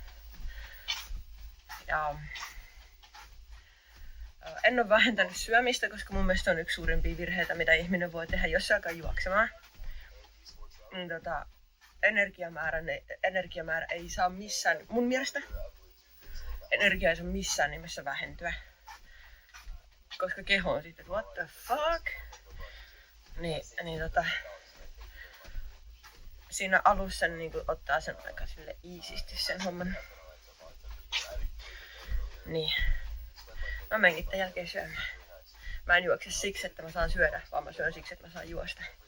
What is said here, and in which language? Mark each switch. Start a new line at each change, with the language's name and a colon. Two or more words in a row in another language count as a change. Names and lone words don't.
Finnish: Ja en ole vähentänyt syömistä, koska mun mielestä on yksi suurimpia virheitä, mitä ihminen voi tehdä, jos se alkaa juoksemaan. Niin energiamäärä ei saa missään, mun mielestä energia ei saa missään nimessä vähentyä. Koska keho on sitten,
English: what the fuck?
Finnish: Siinä alussa niin ottaa sen aika sille iisisti sen homman. Niin. Mä menenkin tämän jälkeen syömään. Mä en juokse siksi, että mä saan syödä, vaan mä syön siksi, että mä saan juosta.